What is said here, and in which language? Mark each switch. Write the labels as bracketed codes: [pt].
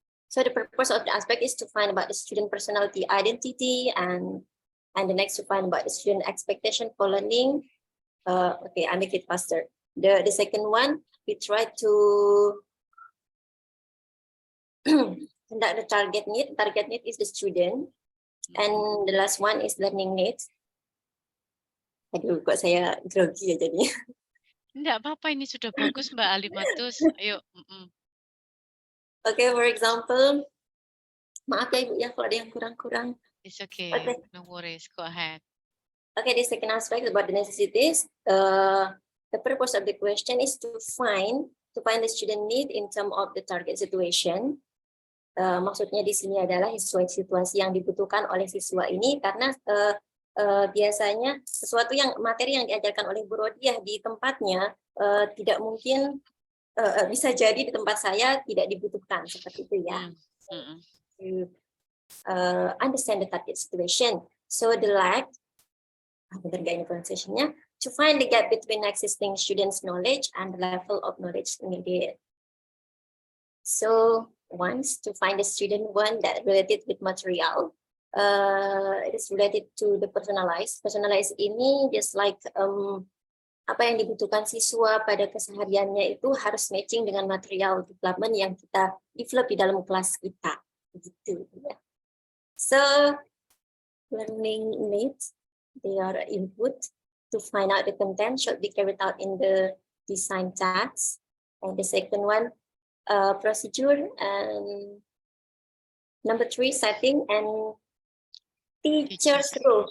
[en] So the purpose of the aspect is to find about the student personality identity, and the next to find about the student expectation for learning. Okay, I make it faster. The second one, we try to conduct the target need. Target need is the student. And the last one is learning needs. [id] Aduh, kok saya grogi ya jadi. Enggak apa-apa, ini sudah bagus Mbak Alimatus. Ayo. [en] Okay, for example, [id] maaf ya Ibu ya kalau ada yang kurang-kurang. [en] It's okay. Okay. No worries. Go ahead. Okay, the second aspect about the necessities. The purpose of the question is to find the student need in terms of the target situation. [id] Maksudnya di sini adalah sesuai situasi yang dibutuhkan oleh siswa ini, karena biasanya sesuatu yang materi yang diajarkan oleh Bu Rodiah di tempatnya tidak mungkin bisa jadi di tempat saya tidak dibutuhkan, seperti itu ya. [en] To understand the target situation. So the lack, [id] benar gak ini pronunciation-nya, [en] to find the gap between existing students' knowledge and the level of knowledge needed. So once to find the student one that related with material, it is related to the personalized. [id] Personalized ini [en] just like [id] apa yang dibutuhkan siswa pada kesehariannya itu harus matching dengan material development yang kita develop di dalam kelas kita, gitu ya. [en] So learning needs, they are input to find out the content should be carried out in the design task. And the second one, procedure, and number 3, setting and teacher's role.